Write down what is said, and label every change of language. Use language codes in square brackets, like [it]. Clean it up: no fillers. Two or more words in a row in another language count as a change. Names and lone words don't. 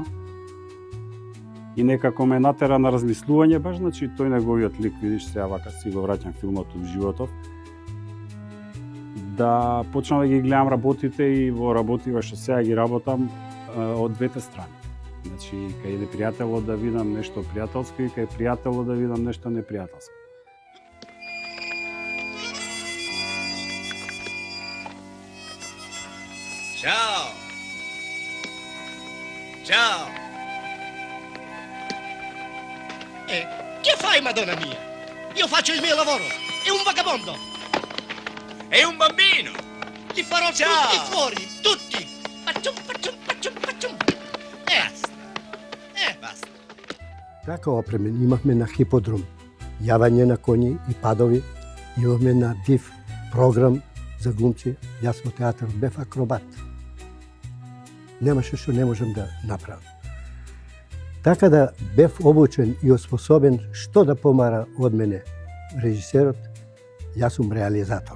[mk] И некако ме натера на размислување, баш, значи, тој неговиот лик, видиш, сега вака си го враќам филмот од животов, да почнам да ги гледам работите и во работите што сега ги работам од двете страни. Значи, кај непријателот да видам нешто пријателско и кај пријателот да видам нешто непријателско. [it] Ciao! Ciao! Che fai, Madonna mia? Io faccio il mio lavoro! È un vagabondo! È un bambino! Li farò tutti fuori! Tutti! Faccium! Basta! [mk] Така опремен имавме на хиподром. Јавање на коњи и падови. Имавме на див програм за глумци. Јас во театарот бев акробат. Немаше што не можам да направам. Така да бев обучен и оспособен што да помара од мене режисерот, јас сум реализаторот.